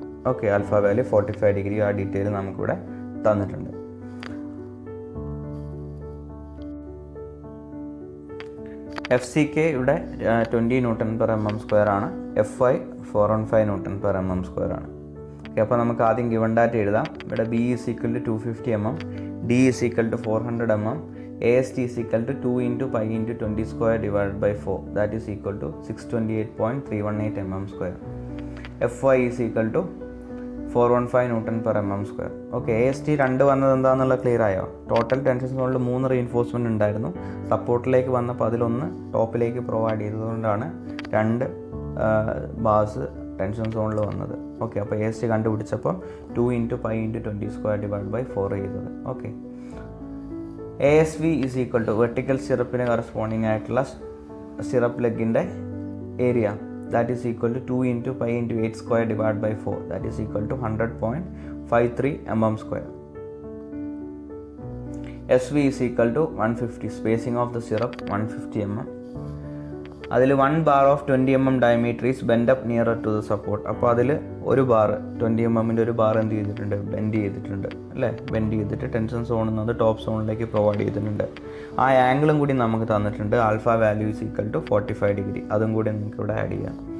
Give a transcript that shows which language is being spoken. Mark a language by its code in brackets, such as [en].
[ml] Okay, alpha value 45 degree, ആ detail നമുക്കിവിടെ തന്നിട്ടുണ്ട്. FCK ഇവിടെ 20 Nm/mm² ആണ്. FI 415 Nm/mm² ആണ്. ഓക്കെ, അപ്പോൾ നമുക്ക് ആദ്യം ഗിവൺ ഡാറ്റ എഴുതാം. [en] ഇവിടെ B is equal to 250 mm, D is equal to 400 mm, AST is equal to 2 × pi × 20² divided by 4, that is equal to 628.318 mm². FY is equal to 415 Nm/mm². [ml] Okay, AST 2 വന്നത് എന്താണെന്നുള്ള clear ആയോ? Total tension സോണിൽ 3 reinforcement ഉണ്ടായിരുന്നു. സപ്പോർട്ടിലേക്ക് വന്നപ്പോൾ അതിലൊന്ന് ടോപ്പിലേക്ക് provide ചെയ്തതുകൊണ്ടാണ് 2 bars tension സോണിൽ വന്നത്. Okay, അപ്പോൾ AST കണ്ടുപിടിച്ചപ്പോൾ 2 × pi × 20² divided by 4 ചെയ്തത്. [en] okay, ASV is equal to [ml] vertical സ്റ്റിറപ്പിന് corresponding ആയിട്ടുള്ള stirrup ലെഗിൻ്റെ area, [en] that is equal to 2 × pi × 8² divided by 4, that is equal to 100.53 mm². SV is equal to 150, spacing of the syrup 150 mm. അതിൽ 1 bar of 20 mm diameter is bent up nearer to the support. [ml] അപ്പോൾ അതിൽ ഒരു bar 20 mm ഒരു bar എന്ത് ചെയ്തിട്ടുണ്ട്? Bend ചെയ്തിട്ടുണ്ട് അല്ലേ. Bend ചെയ്തിട്ട് ടെൻഷൻ സോണിൽ നിന്ന് ടോപ്പ് സോണിലേക്ക് പ്രൊവൈഡ് ചെയ്തിട്ടുണ്ട്. ആ ആംഗിളും കൂടി നമുക്ക് തന്നിട്ടുണ്ട്. Alpha value is equal to 45 degree, അതും കൂടി നമുക്ക് ഇവിടെ ആഡ് ചെയ്യാം.